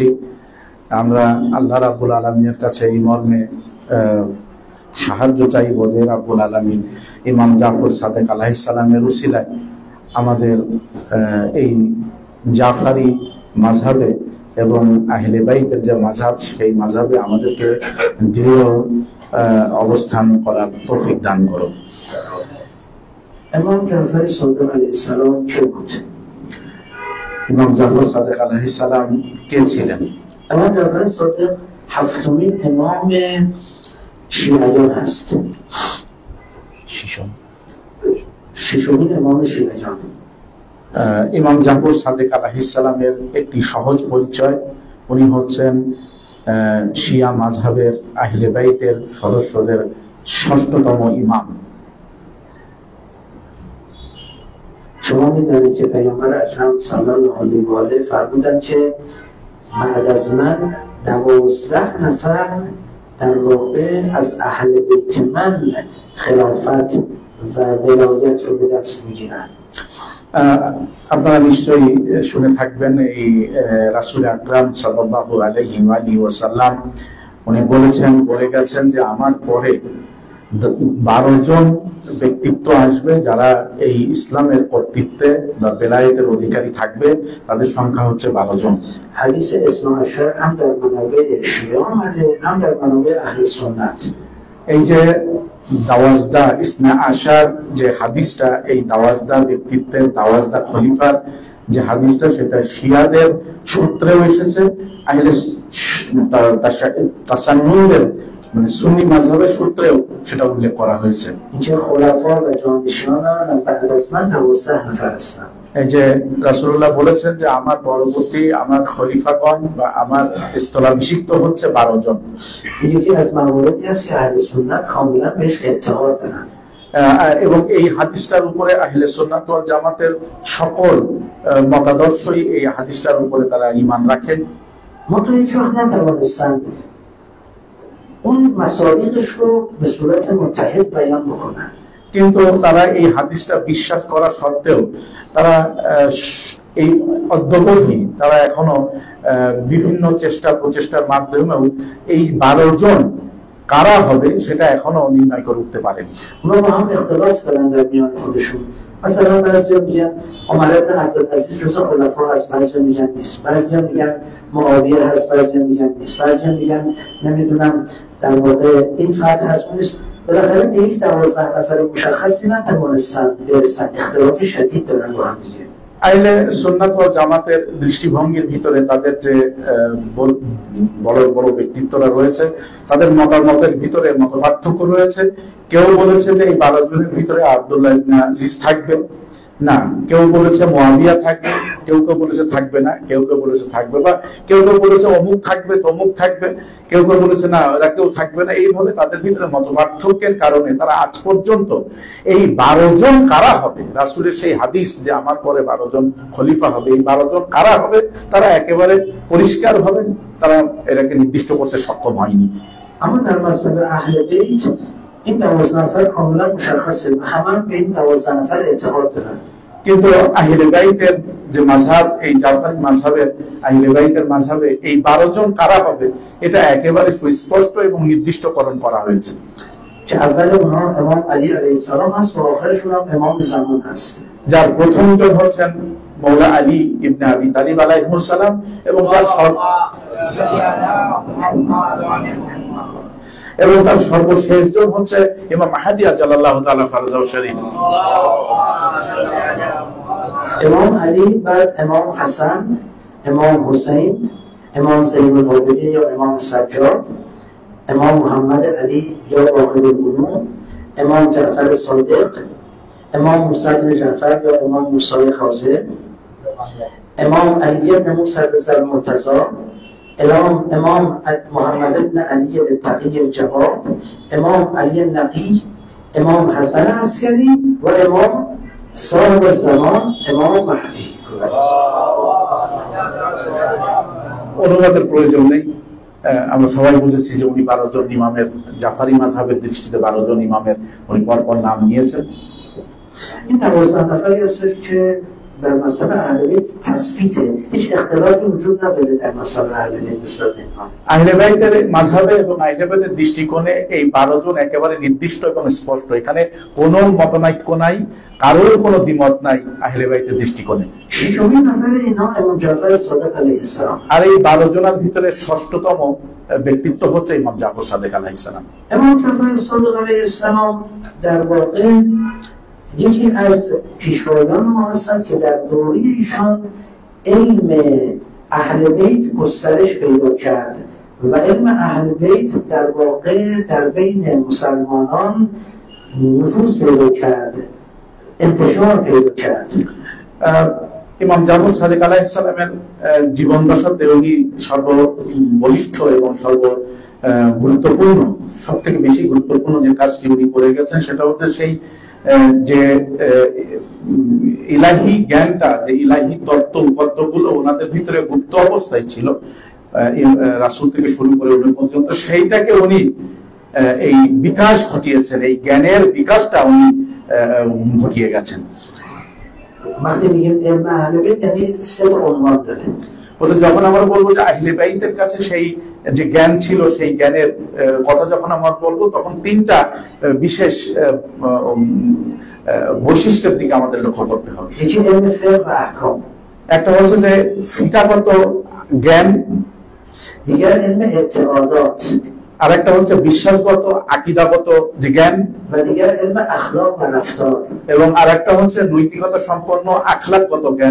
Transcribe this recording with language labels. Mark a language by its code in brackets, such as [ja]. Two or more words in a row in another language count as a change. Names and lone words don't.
[bn] আমরা আল্লাহ রাব্বুল আলামিনের কাছে এই মর্মে সাহায্য চাইব যে রাব্বুল আলামিন ইমাম জাফর সাদেক আলাইহিস সালামের উসিলায় আমাদের এই জাফারি মাযহাবে এবং আহলে বাইতের যে মাযহাব সেই মাযহাবে আমাদেরকে দৃঢ় অবস্থান করার তৌফিক দান করো। [fa] امام جعفر صادق علیه السلام কে بود؟ [bn] ইমাম জাফর সাদেক আলাইহিস সালাম কে ছিলেন? [fa] امام جعفر صادق هفتمین امام شیعیان هست. ششمین امام شیعیان. [bn] ইমাম জাফর সাদেক আলাইহিস সালামের একটি সহজ পরিচয়, উনি হচ্ছেন শিয়া মাযহাবের আহলে বাইতের সদস্যদের ষষ্ঠতম ইমাম। [fa] شما میدانید که پیامبر اکرم [ar] صلی الله علیه و آله [fa] فرمودند که بعد از من 12 نفر در واقع از اهل بیت من خلافت و ولایت رو به دست میگیرند. [bn] আপনারা নিশ্চয়ই শুনে থাকবেন এই রাসূল আকরাম [ar] صلى الله عليه وسلم [bn] উনি বলে গেছেন যে আমার পরে 12 জন ব্যক্তিত্ব আসবে যারা এই ইসলামের কর্তৃত্বে বা বেলায়েতের অধিকারী থাকবে, তাদের সংখ্যা হচ্ছে 12 জন। [fa] حدیث اثنا عشر هم در منابع شیعه آمده هم در منابع اهل سنت. [bn] এই যে 12 [ar] اثنا عشر [bn] যে হাদিসটা, এই 12 ব্যক্তিত্বের 12 খলিফার যে হাদিসটা, সেটা শিয়াদের সূত্রেও এসেছে, আহলে তাসান্নুদের মানে সুন্নি মাযহাবের সূত্রেও সেটা উল্লেখ করা হয়েছে। [fa] اینکه خلفا و جانشینان بعد از من 12 نفر هستند. [bn] এই যে রাসূলুল্লাহ বলেছেন যে আমার পরবর্তী আমার খলিফাগণ বা আমার স্থলাভিষিক্ত হচ্ছে 12 জন। [fa] این یکی از مواردی است که اهل سنت کاملا بهش اعتقاد دارن. [bn] এবং এই হাদিসটার উপরে আহলে সুন্নাত ওয়াল জামাতের সকল মতাদর্শই এই হাদিসটার উপরে তারা ঈমান রাখেন। [fa] منتها هیچ وقت نتوانستند اون مصادیقش رو به صورت متحد بیان بکنن. [bn] কিন্তু তারা এই হাদিসটা বিশ্বাস করা সত্ত্বেও তারা এই অদ্যবধি তারা এখনো বিভিন্ন প্রচেষ্টার মাধ্যমেও এই 12 জন কারা হবে সেটা এখনো নির্ণয় করে উঠতে পারেন। [fa] اونا با هم اختلاف دارن در میان خودشون. مثلا بعضیا میگن عمر بن عبدالعزیز جزء خلفا هست، بعضیا میگن نیست، بعضیا میگن معاویه هست، بعضیا میگن نیست، بعضیا میگن نمیدونم در واقع این فرد هست اون نیست. بالاخره به یک 12 نفر مشخصی نتوانستن برسن. اختلاف شدید دارن با هم دیگه. [bn] আইলে সুন্নাত ওয়াল জামাতের দৃষ্টিভঙ্গির ভিতরে তাদের যে বড় বড় ব্যক্তিত্বরা রয়েছে তাদের মতামতের ভিতরে মতপার্থক্য রয়েছে। কেউ বলেছে যে এই 12 জনের ভিতরে আব্দুল্লাহ ইবনে আজিজ থাকবে, না, কেউ বলেছে মুয়াবিয়া থাকবে, কেউ কেউ বলেছে থাকবে না, কেউ কেউ বলেছে থাকবে, বা কেউ কেউ বলেছে অমুক থাকবে তমুক থাকবে, কেউ কেউ বলেছে না এরা কেউ থাকবে না। এইভাবে তাদের ভিতরে মতপার্থক্যের কারণে তারা আজ পর্যন্ত এই 12 জন কারা হবে, রাসূলের সেই হাদিস যে আমার পরে 12 জন খলিফা হবে, এই 12 জন কারা হবে তারা একেবারে পরিষ্কার ভাবে তারা এটাকে নির্দিষ্ট করতে সক্ষম হয়নি। আমাদের মাযহাবে আহলে বাইত [fa] این 12 نفر کاملا مشخصه و همه به این 12 نفر اعتقاد دارن। [bn] কিন্তু আহলে বাইতের যে মাযহাব, এই জাফরি মাযহাবের আহলে বাইতের মাযহাবে এই 12 জন কারা হবে এটা একেবারে সুস্পষ্ট এবং নির্দিষ্টকরণ করা হয়েছে। [fa] که اول اونها امام علی علیه السلام هست و آخرشون هم امام زمان هست। [bn] যার প্রথম জন হচ্ছেন মওলা আলী ইবনে আবি তালিব আলাইহিস সালাম এবং তার সর্বশেষ জন হচ্ছে ইমাম মাহদী [ar] عجل الله تعالى فرجه الشريف. [fa] امام علی بعد امام حسن، امام حسین، امام زین العابدین یا امام سجاد، امام محمد علی یا باقر العلوم، امام جعفر صادق، امام موسی بن جعفر یا امام موسی کاظم، امام علی بن موسی المرتضی، امام محمد بن علی التقی الجواد، امام علی النقی، امام حسن عسکری و امام صاحب الزمان امام مهدی। [bn] অনুবাদের প্রয়োজন নেই, আমরা সবাই বুঝেছি যে উনি 12 জন ইমামের, জাফরি মাযহাবের দৃষ্টিতে 12 জন ইমামের উনি পরপর নাম নিয়েছেন। [fa] این 12 نفری هستند که در مذهب اهل بیت تثبیته، هیچ اختلافی وجود نداره در مذهب اهل بیت نسبت به اینها। [bn] আহলে বাইতের মাযহাবে এবং আহলে বাইতের দৃষ্টিকোণে এই 12 জন একেবারে নির্দিষ্ট এবং স্পষ্ট, এখানে কোনো মতনৈক্য নাই, কারোর কোনো দ্বিমত নাই আহলে বাইতের দৃষ্টিকোণে। [fa] ششمین نفر اینها امام جعفر صادق علیه السلام। [bn] আর এই 12 জনের ভিতরে ষষ্ঠতম ব্যক্তিত্ব হচ্ছে ইমাম জাফর সাদেক আলাইহিস সালাম। [fa] امام جعفر صادق علیه السلام در واقع یکی از پیشوایان ما هستند که در دوره ایشان علم اهل بیت گسترش پیدا کرد و علم اهل بیت در واقع در بین مسلمانان نفوذ پیدا کرد، انتشار پیدا کرد। [bn] ইমাম জাফর সাদেক আলাইহিস সালামের জীবন দশাতে উনি সর্ববলিষ্ঠ এবং গুরুত্বপূর্ণ, সবথেকে বেশি গুরুত্বপূর্ণ যে কাজটি উনি করে গেছেন সেটা হচ্ছে সেই যে ইলাহি জ্ঞানটা, যে ইলাহি তত্ত্ব উপাত্তগুলো ওনাদের ভিতরে গুপ্ত অবস্থায় ছিল রাসূল থেকে শুরু করে উনি পর্যন্ত, সেইটাকে উনি এই বিকাশ ঘটিয়েছেন, এই জ্ঞানের বিকাশটা উনি ঘটিয়ে গেছেন। [fa] وقتی میگیم علم اهل بیت یعنی 3 عنوان داره। [bn] যখন আমরা বলবো যে আহলে বাইতের কাছে সেই যে জ্ঞান ছিল, সেই জ্ঞানের কথা যখন আমরা বলবো তখন 3টা বিশেষ বৈশিষ্ট্যের দিকে আমাদের লক্ষ্য করতে হবে। একটা হচ্ছে যে ফিকাহগত জ্ঞান, আর একটা হচ্ছে বিশ্বাসগত আকীদাগত যে জ্ঞান, এবং আর একটা হচ্ছে নৈতিকতা সম্পন্ন আখলাকগত জ্ঞান।